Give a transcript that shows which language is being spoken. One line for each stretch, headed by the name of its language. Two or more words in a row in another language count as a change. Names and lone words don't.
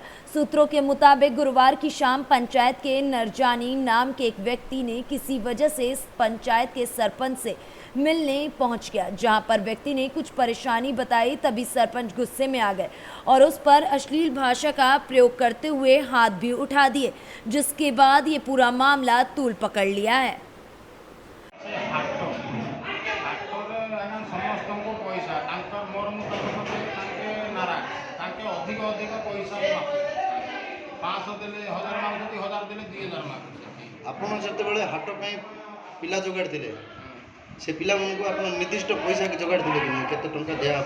Hindi: सूत्रों के मुताबिक गुरुवार की शाम पंचायत के नरजानी नाम के एक व्यक्ति ने किसी वजह से इस पंचायत के सरपंच से मिलने पहुंच गया, जहां पर व्यक्ति ने कुछ परेशानी बताई। तभी सरपंच गुस्से में आ गए और उस पर अश्लील भाषा का प्रयोग करते हुए हाथ भी उठा दिए, जिसके बाद ये पूरा मामला तूल पकड़ लिया है।
Odia: ସମସ୍ତଙ୍କୁ ପଇସା ତାଙ୍କର ମୋର ମୁଁ ତାଙ୍କେ ନାରାଜ ତାଙ୍କେ ଅଧିକ ପଇସା 500 ଦେଲେ 1000 ମାଗୁଛନ୍ତି 1000 ଦେଲେ 2000 ମାଗୁଛନ୍ତି। ଆପଣ ଯେତେବେଳେ ହାଟ ପାଇଁ ପିଲା ଯୋଗାଡ଼ିଥିଲେ ସେ ପିଲାମାନଙ୍କୁ ଆପଣ ନିର୍ଦ୍ଦିଷ୍ଟ ପଇସା ଯୋଗାଡ଼ିଥିଲେ କି ନାହିଁ କେତେ ଟଙ୍କା ଦିଆହେବ?